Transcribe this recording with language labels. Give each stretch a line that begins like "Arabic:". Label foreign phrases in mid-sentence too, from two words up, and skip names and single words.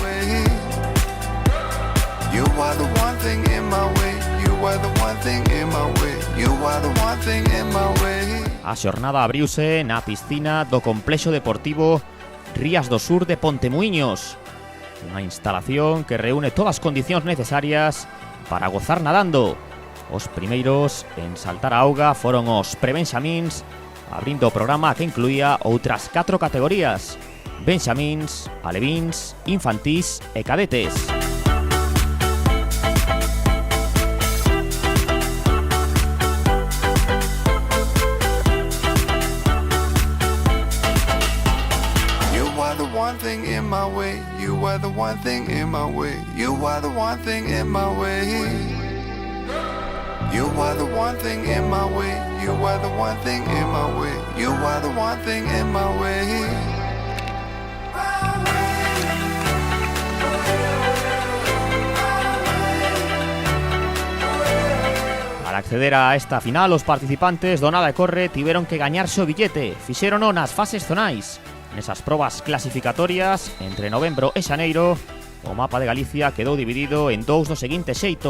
Galician: A xornada abriuse na piscina do Complexo Deportivo Rías do Sur de Pontemuíños, unha instalación que reúne todas as condicións necesarias para gozar nadando. Os primeiros en saltar a auga foron os prebenxamíns, abrindo o programa que incluía outras 4 categorías: benxamíns, alevíns, infantís e cadetes.
English: You were the one thing in my way. You were the one thing in my way. You were the one thing in my way. You were the one thing in my way. You were the one thing in my way. You were the one thing in my way.
Galician: Para acceder a esta final, os participantes do Nada e Corre tiveron que gañarse o billete. Fixérono nas fases zonais. Nesas probas clasificatorias, entre novembro e xaneiro, o mapa de Galicia quedou dividido en dous do seguinte xeito.